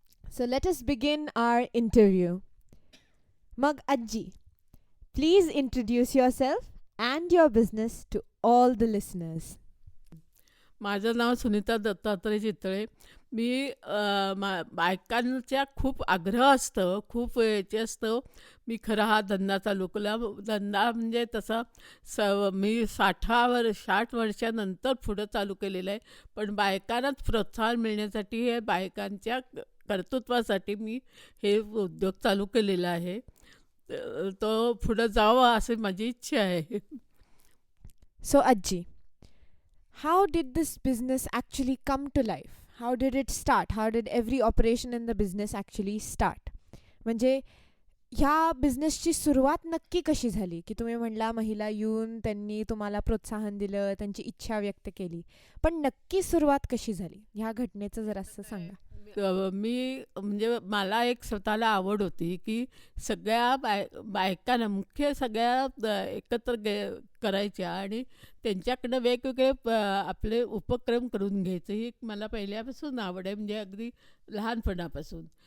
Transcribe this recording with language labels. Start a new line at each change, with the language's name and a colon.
English: So let us begin our interview. Mag Ajji, please introduce yourself and your business to all the listeners.
Marathi: माझं नाव सुनीता दत्तात्रय चितळे. मी बायकांच्या खूप आग्रह असतं, खूप याचे असतं. मी खरा हा धंदा चालू केला. धंदा म्हणजे तसा मी 60 वर्षानंतर पुढं चालू केलेलं आहे. पण बायकांनाच प्रोत्साहन मिळण्यासाठी, हे बायकांच्या कर्तृत्वासाठी मी हे उद्योग चालू केलेला आहे. तो पुढं जावा अशी माझी इच्छा आहे.
English: So Ajji, how did this business actually come to life? How did it start? How did every operation in the business actually start?
Marathi: म्हणजे ह्या बिझनेसची सुरुवात नक्की कशी झाली? की तुम्ही म्हणला महिला येऊन त्यांनी तुम्हाला प्रोत्साहन दिलं, त्यांची इच्छा व्यक्त केली. पण नक्की सुरुवात कशी झाली? ह्या घटनेचं जरासं सांगा. मी म्हणजे मला एक स्वतःला आवड होती की सगळ्या बायकांना मुख्य सगळ्या एकत्र करायच्या आणि त्यांच्याकडनं वेगवेगळे आपले उपक्रम करून घ्यायचे, ही मला पहिल्यापासून आवड आहे, म्हणजे अगदी लहानपणापासून.